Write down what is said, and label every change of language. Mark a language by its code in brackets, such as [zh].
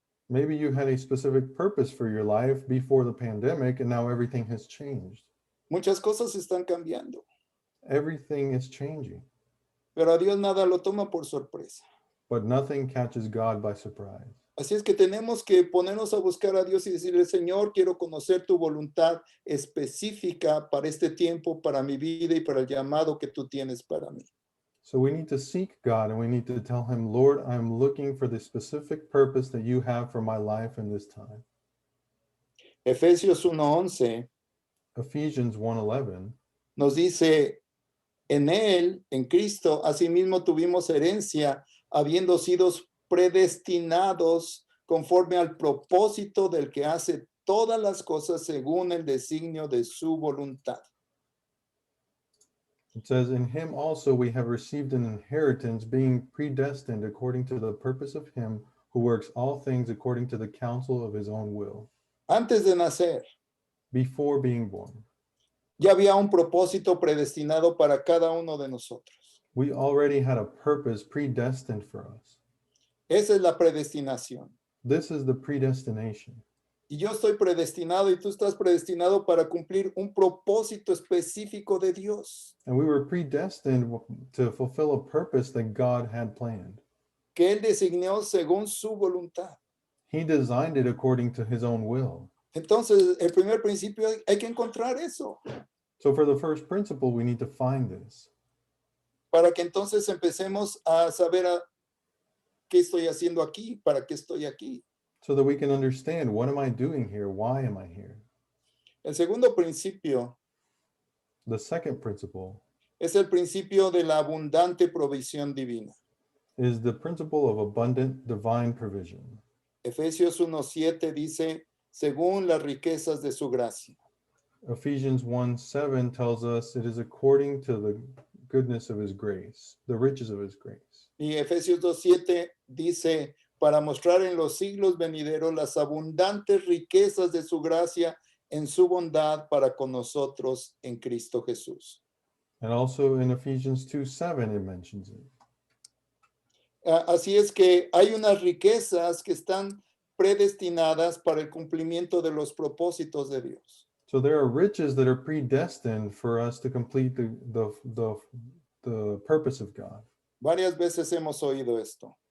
[en] Maybe you had a specific purpose for your life before the pandemic, and now everything has changed. [es] Muchas cosas están cambiando, [en] Everything is changing, [es] pero a Dios nada lo toma por sorpresa. [en] but nothing catches God by surprise. [es] Así es que tenemos que ponernos a buscar a Dios y decirle, Señor, quiero conocer tu voluntad específica para este tiempo, para mi vida y para el llamado que tú tienes para mí. [en] So we need to seek God, and we need to tell Him, Lord, I'm looking for the specific purpose that you have for my life in this time. [es] Efesios 1:11 [en] Ephesians 1:11 [es] nos dice, en Él, en Cristo, asimismo tuvimos herencia, habiendo sido predestinados conforme al propósito del que hace todas las cosas según el designio de su voluntad. [en] It says, in him also we have received an inheritance, being predestined according to the purpose of him who works all things according to the counsel of his own will, [es] Antes de nacer, [en] before being born. [es] ya había un propósito predestinado para cada uno de nosotros. [en] We already had a purpose predestined for us. [es] Esa es la predestinación. [en] This is the predestination. [es] Y yo estoy predestinado y tú estás predestinado para cumplir un propósito específico de Dios, [en] And we were predestined to fulfill a purpose that God had planned. [es] que Él designó según su voluntad. [en] He designed it according to his own will. [es] Entonces, el primer principio hay que encontrar eso, [en] So for the first principle, we need to find this. [es] para que entonces empecemos a saber qué estoy haciendo aquí, para qué estoy aquí. [en] So that we can understand, what am I doing here? Why am I here? [es] El segundo principio [en] The second principle [es] es el principio de la abundante provisión divina. [en] is the principle of abundant divine provision. [es] Efesios 1:7 dice, según las riquezas de su gracia. [en] Ephesians 1:7 tells us it is according to the goodness of his grace, the riches of his grace. [es] Y Efesios 2:7 dice, para mostrar en los siglos venideros las abundantes riquezas de su gracia en su bondad para con nosotros en Cristo Jesús. [en] And also in Ephesians 2:7 it mentions it. [es] Así es que hay unas riquezas que están predestinadas para el cumplimiento de los propósitos de Dios. [en] So there are riches that are predestined for us to complete the purpose of God. [es] Varias veces hemos oído esto.